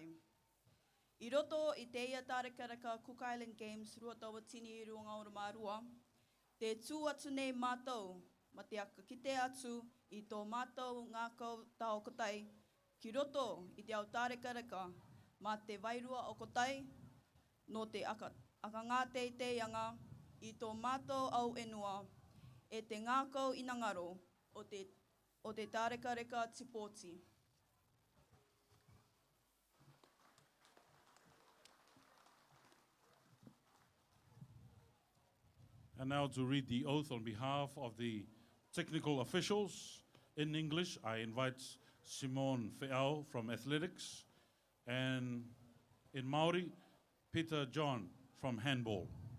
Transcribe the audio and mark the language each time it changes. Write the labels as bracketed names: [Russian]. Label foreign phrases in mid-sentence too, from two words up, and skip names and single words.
[Rarotongan] I roto i teia tārekareka Cook Island Games ruatawa tini i runga o Marua, te tū atu nei mātou, ma te aka kite atu i tō mātou ngākau tāo kotai, ki roto i te ao tārekareka, ma te wairua o kotai, no te aka ngā teiteianga, i tō mātou au enua, e te ngākau inangaro o te tārekareka tipoti. [English] And now to read the oath on behalf of the technical officials in English, I invite Simone Feao from athletics, and in Māori, Peter John from handball.